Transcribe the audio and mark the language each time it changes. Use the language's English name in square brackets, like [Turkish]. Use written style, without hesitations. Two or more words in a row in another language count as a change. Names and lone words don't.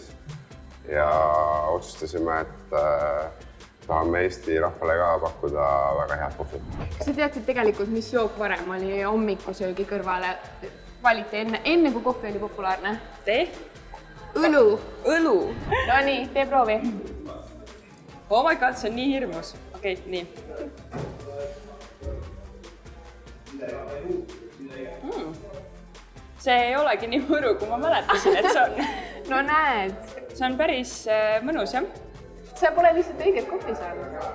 [Estonian] Ja otsustasime, et tahame Eesti rahvale ka pakkuda väga head kohvi. Kas sa teadsid tegelikult, mis jook varem oli hommikusöögi kõrvale valiti enne kui kohvi oli populaarne? Tee? Õlu. Õlu? No nii, tee proovi. [English] Oh my god, [Estonian] see on nii hirmus. Okei, nii. See ei olegi nii mõru, kui ma mäletasin, et see on. No näed. See on päris mõnus, jah? See pole lihtsalt õiget kohvi saanud.